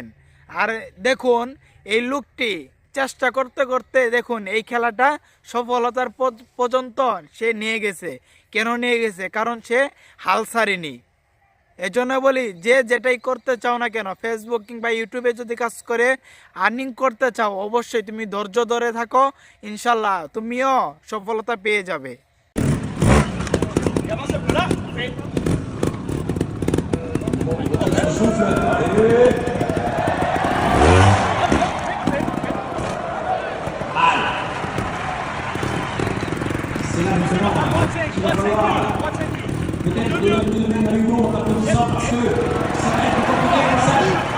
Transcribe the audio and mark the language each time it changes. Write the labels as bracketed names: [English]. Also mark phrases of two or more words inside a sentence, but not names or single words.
[Bangla] আর দেখুন এই লোকটি চেষ্টা করতে করতে দেখুন এই খেলাটা সফলতার পর্যন্ত সে নিয়ে গেছে। কেন নিয়ে গেছে? কারণ সে হাল ছাড়েনি। এজন্য বলি, যে যেটাই করতে চাও না কেন, ফেসবুক কিংবা ইউটিউবে যদি কাজ করে আর্নিং করতে চাও, অবশ্যই তুমি ধৈর্য ধরে থাকো, ইনশাল্লাহ তুমিও সফলতা পেয়ে যাবে। [French] C'est là justement qu'il va falloir peut-être donner à Hugo en partant de ça parce que ça va être compliqué le passage.